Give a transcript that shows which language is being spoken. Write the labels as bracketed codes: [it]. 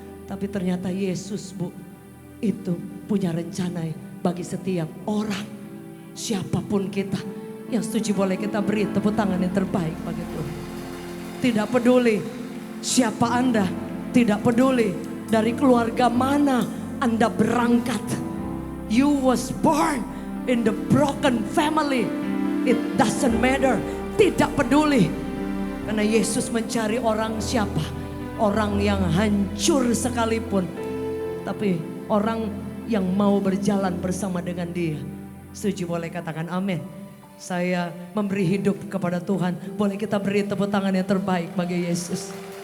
[id] Tapi ternyata Yesus, Bu, itu punya rencana bagi setiap orang. Siapapun kita. Yang setuju boleh kita beri tepuk tangan yang terbaik bagi Tuhan. Tidak peduli siapa Anda, tidak peduli dari keluarga mana Anda berangkat. [en] You was born in the broken family. It doesn't matter. [id] Tidak peduli. Karena Yesus mencari orang siapa? Orang yang hancur sekalipun. Tapi orang yang mau berjalan bersama dengan dia. Setuju boleh katakan amin. Saya memberi hidup kepada Tuhan. Boleh kita beri tepuk tangan yang terbaik bagi Yesus.